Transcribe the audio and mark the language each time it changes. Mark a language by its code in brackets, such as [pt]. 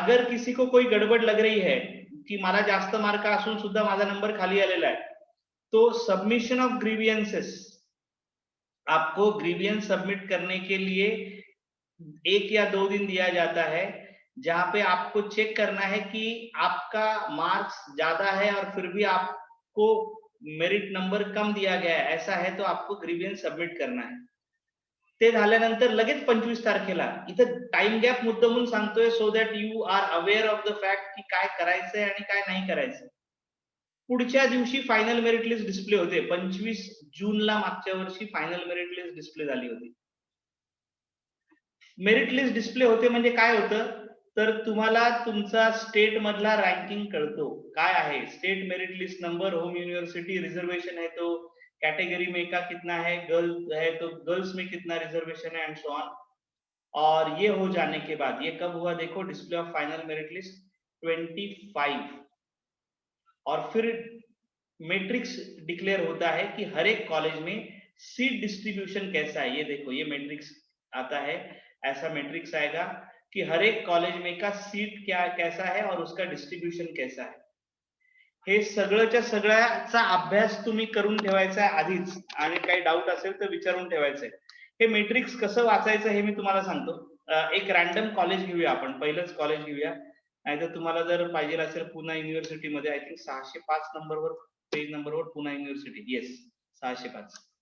[hi] अगर किसी को कोई गड़बड़ लग रही है कि [mr] मला जास्त मार्क असून सुद्धा माझा नंबर खाली आलेला [hi] है, तो सबमिशन ऑफ ग्रीवियंसेस, आपको ग्रीवियंस सबमिट करने के लिए 1 या 2 दिन दिया जाता है, जहां पे आपको चेक करना है कि आपका मार्क्स ज्यादा है और फिर भी आपको मेरिट नंबर कम दिया गया है, ऐसा है तो आपको ग्रीवियंस सबमिट करना है। [mr] ते झाल्यानंतर लगेच 25 तारखेला इथं टाइम गॅप मुद्दामून सांगतोय [en] so that you are aware of the fact [mr] की काय करायचंय आणि काय नाही करायचं। पुढच्या दिवशी फायनल मेरिट लिस्ट डिस्प्ले होते। 25 जूनला मागच्या वर्षी फायनल मेरिट लिस्ट डिस्प्ले झाली होती। मेरिट लिस्ट डिस्प्ले होते म्हणजे काय होतं, तर तुम्हाला तुमचा स्टेट मधला रँकिंग कळतो, काय आहे state merit list number, home university, [hi] reservation है तो कैटेगरी में का कितना है, गर्ल है तो गर्ल्स में कितना रिजर्वेशन है एंड सो ऑन। और ये हो जाने के बाद ये कब हुआ देखो, display of final merit list 25, और फिर मैट्रिक्स डिक्लेयर होता है कि हर एक कॉलेज में सीट डिस्ट्रीब्यूशन कैसा है। ये देखो ये मैट्रिक्स आता है, ऐसा मैट्रिक्स आएगा कि हर एक कॉलेज में का सीट क्या कैसा है और उसका डिस्ट्रीब्यूशन कैसा आहे. [mr] हे सगळंच्या सगळ्याचा अभ्यास तुम्ही करून ठेवायचा आहे आधीच, आणि काही डाऊट असेल तर विचारून ठेवायचंय. हे मॅट्रिक्स कसं वाचायचं हे मी तुम्हाला सांगतो. एक रॅन्डम कॉलेज घेऊया आपण, पहिलंच कॉलेज घेऊया. नाहीतर तुम्हाला जर पाहिजे असेल पुणे युनिव्हर्सिटीमध्ये [en] I think [mr] 605 नंबरवर पेज नंबरवर पुणे युनिव्हर्सिटी, येस 605.